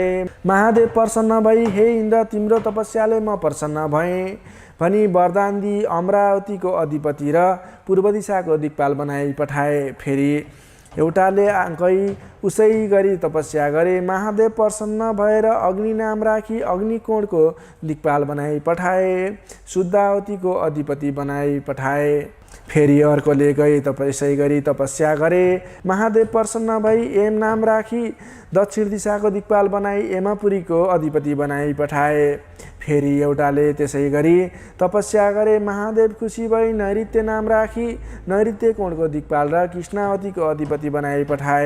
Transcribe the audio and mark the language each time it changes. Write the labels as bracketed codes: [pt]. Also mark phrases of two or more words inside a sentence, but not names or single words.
[ne] महादेव प्रसन्न भई, हे इन्द्र, तिम्रो तपस्याले म प्रसन्न भएँ भनी वरदान दिई अमरावतीको अधिपति र पूर्व दिशाको दिक्पाल बनाई पठाए। फेरि एउटाले गई उसै गरी तपस्या गरे। महादेव प्रसन्न भएर अग्नि नाम राखी अग्निकोणको दिक्पाल बनाई पठाए। शुद्धावतीको अधिपति बनाई पठाए। फेरि अर्कोले गई यसै गरी तपस्या गरे। महादेव प्रसन्न भई एम नाम राखी दक्षिण दिशाको दिक्पाल बनाई एमापुरीको अधिपति बनाई पठाए। फेरि एउटाले त्यसै गरी तपस्या गरे। महादेव खुसी भई नैऋत्य नाम राखी नैऋत्य कोणको दिक्पाल र कृष्णावतीको अधिपति बनाई पठाए।